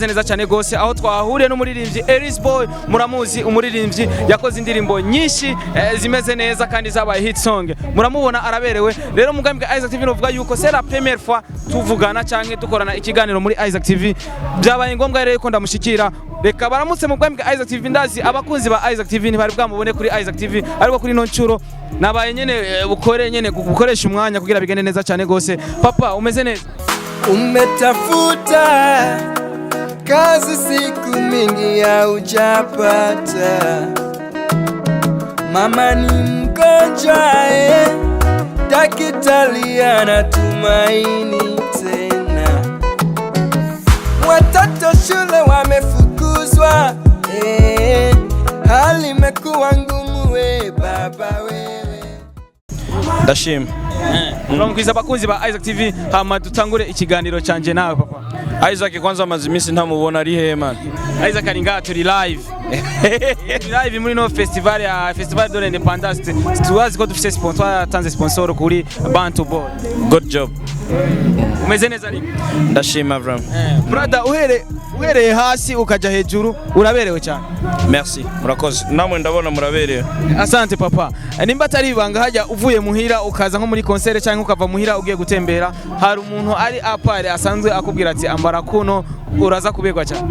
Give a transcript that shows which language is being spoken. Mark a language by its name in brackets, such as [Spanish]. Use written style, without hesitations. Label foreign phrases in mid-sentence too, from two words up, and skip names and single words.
[Rundi] neza cyane gose aho twahuriye n'umuririmbyi Elise Boy muramuzi umuririmbyi yakoze indirimbo nyinshi zimeze neza kandi zabaye [English] hit song [Rundi] muramubona araberewe rero mugambi wa Isaac TV novuga yuko [French] c'est la première fois [Rundi] tuvugana cyane dukorana ikiganiro muri Isaac TV byabaye ngombwa rero ko ndamushikira reka baramutse mu bwami bwa Isaac TV ndazi abakunzi ba Isaac TV ntibari bwamubone kuri Isaac TV ariko kuri noncuro nabaye nyene bukoresha umwanya kugira bigende neza cyane gose papa umeze neza [Swahili] umetafuta kazi siku mingi ya ujapata mama ni mgonjwa daktari anatumaini tena watoto shule wamefukuzwa hali imekuwa ngumu baba wewe [Rundi] ndashima uramukwiza abakunzi ba Isaac TV hama dutangure ikiganiro canje nawe papa Isaac kwanza amazimisi ntamubona ari he man Isaac ari ngaha turi live live muri no [French] festival de l'indépendance [Rundi] tuwazi ko dufise sponsor atanze sponsor kuri Bantu Boy [English] good job [Rundi] umeze neza ari ndashima bro brother uhereye hasi ukaja hejuru uraberewe cyane merci murakoze namwe ndabona muraberewe [Swahili] asante papa [Rundi] nimba atari ibanga hajya uvuye muhira ukaza nko muri concert cyangwa ukava muhira ugiye gutembera hari umuntu ari apare asanzwe akubwira ati ambara kuno uraza kubegwa cyane